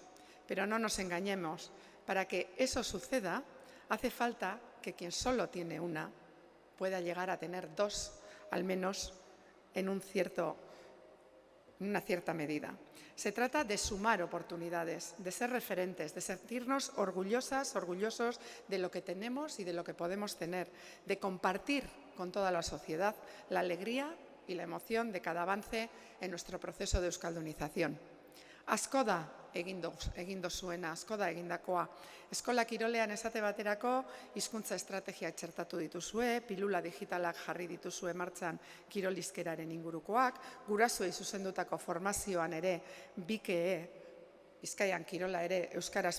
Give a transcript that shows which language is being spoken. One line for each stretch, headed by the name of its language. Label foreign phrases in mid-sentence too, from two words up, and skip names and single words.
Spanish: Pero no nos engañemos, para que eso suceda, hace falta que quien solo tiene una pueda llegar a tener dos, al menos en una cierta medida. Se trata de sumar oportunidades, de ser referentes, de sentirnos orgullosas, orgullosos de lo que tenemos y de lo que podemos tener, de compartir con toda la sociedad la alegría y la emoción de cada avance en nuestro proceso de euskaldunización.
Basque: Asko da egin duzuena, asko da egindakoa. Eskola kirolean esate baterako hizkuntza estrategiak txertatu dituzue, pilula digitalak jarri dituzue martxan kirolizkeraren ingurukoak, gurasoei zuzendutako formazioan ere BIKE, Bizkaian Kirola ere euskaraz